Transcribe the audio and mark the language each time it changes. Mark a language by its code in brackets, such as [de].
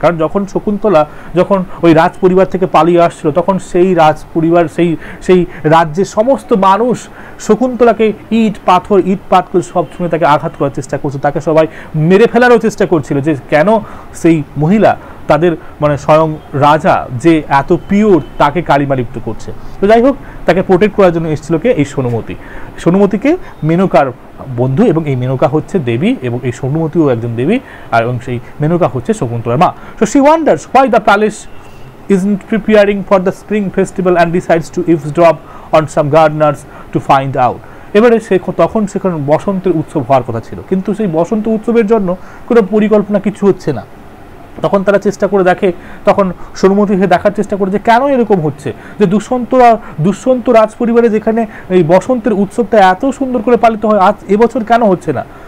[bn] কারণ যখন শকুন্তলা ওই রাজ পরিবার থেকে পালিয়ে আসছিল, তখন সেই রাজ পরিবার সেই রাজ্যের সমস্ত মানুষ শকুন্তলাকে ইট পাথর সব শুনে তাকে আঘাত করার চেষ্টা করছে, তাকে সবাই মেরে ফেলারও চেষ্টা করছিল যে কেন সেই মহিলা তাদের মানে স্বয়ং রাজা যে এত পিওর তাকে কালিমালিপ্ত করছে। তো যাই হোক, তাকে প্রোটেক্ট করার জন্য এসেছিল কে? এই সোনুমতিকে মেনকার বন্ধু, এবং এই মেনকা হচ্ছে দেবী, এবং এই সোনুমতিও একজন দেবী, আর এবং সেই মেনকা হচ্ছে শকুন্তলার মা। [en] So she wonders why the palace isn't preparing for the spring festival and decides to eavesdrop on some gardeners to find out. [bn] এবারে তখন সেখানে বসন্তের উৎসব হওয়ার কথা ছিল, কিন্তু সেই বসন্ত উৎসবের জন্য কোনো পরিকল্পনা কিছু হচ্ছে না। তখন তারা চেষ্টা করে দেখে, তখন সোনুমতি হয়ে দেখার চেষ্টা করে যে কেন এরকম হচ্ছে, যে দুষ্যন্ত রাজ পরিবারে যেখানে এই বসন্তের উৎসবটা এত সুন্দর করে পালিত হয়, আজ এবছর কেন হচ্ছে না।